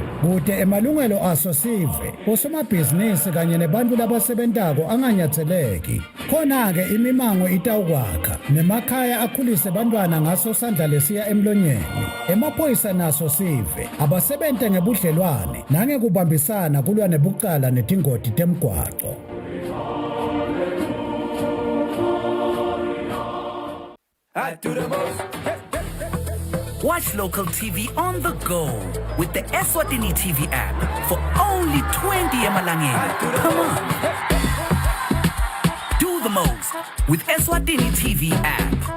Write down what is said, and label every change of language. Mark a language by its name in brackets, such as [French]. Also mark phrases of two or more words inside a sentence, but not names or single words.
[Swati] Kude emalungelo aso sive osomabhizinisi kanye nebantu labasebentako anganyatseleki. Khona-ke imimango itawukwakha nemakhaya akhulise bantwana ngaso sandla lesiya emlonyeni. Emaphoyisa naso sive abasebente ngebudlelwane nangekubambisana kulwa nebucala netingoti temgwaqo. [English] Watch local TV on the go with the Eswatini TV app for only 20 emalangeni. Come on. Do the most with Eswatini TV app.